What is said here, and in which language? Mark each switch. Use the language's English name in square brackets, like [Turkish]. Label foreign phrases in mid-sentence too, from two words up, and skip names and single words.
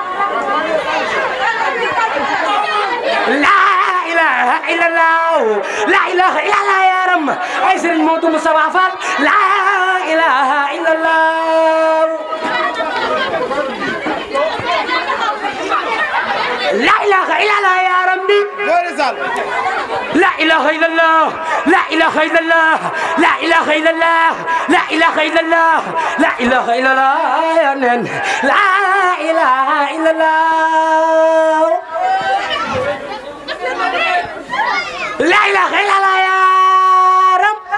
[Arabic] لا إله إلا الله لا إله إلا الله يا رب ay Serigne Modou Moustapha Fall لا إله إلا الله لا إله إلا الله يا ربي لا إله إلا الله لا إله إلا الله لا إله إلا الله لا إله إلا الله لا إله إلا الله يا نن لا إله إلا الله لا إله إلا الله يا رب